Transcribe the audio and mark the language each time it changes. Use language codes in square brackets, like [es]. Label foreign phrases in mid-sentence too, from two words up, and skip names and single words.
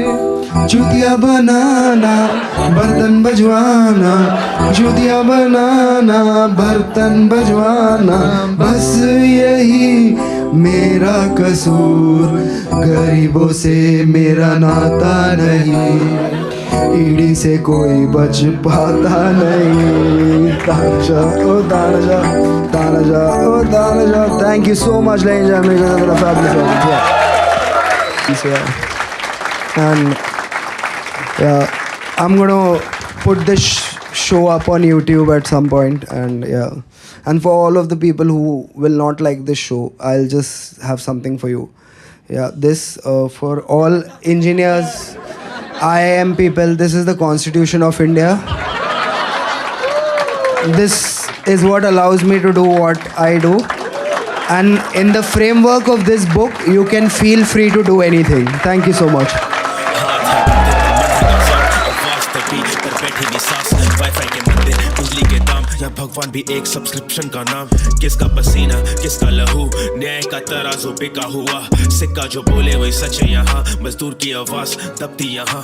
[hi] जूतिया बनाना, बर्तन बजवाना, जूतिया बनाना, बर्तन बजवाना, बस यही मेरा कसूर। गरीबों से मेरा नाता नहीं, ईडी से कोई बच पाता नहीं. तानाजा ओ तानाजा, तानाजा ओ तानाजा. [en] Thank you so much, ladies and gentlemen. It's a fabulous album. Yeah. And yeah, I'm gonna put this show up on YouTube at some point, and yeah. And for all of the people who will not like this show, I'll just have something for you. Yeah, this for all engineers, IIM people, this is the Constitution of India. This is what allows me to do what I do. And in the framework of this book, you can feel free to do anything. Thank you so much. [hi] या भगवान भी एक सब्सक्रिप्शन का नाम. किसका पसीना किसका लहू, न्याय का तराजू बिका हुआ. सिक्का जो बोले वही सच है यहाँ, मजदूर की आवाज दबती यहाँ.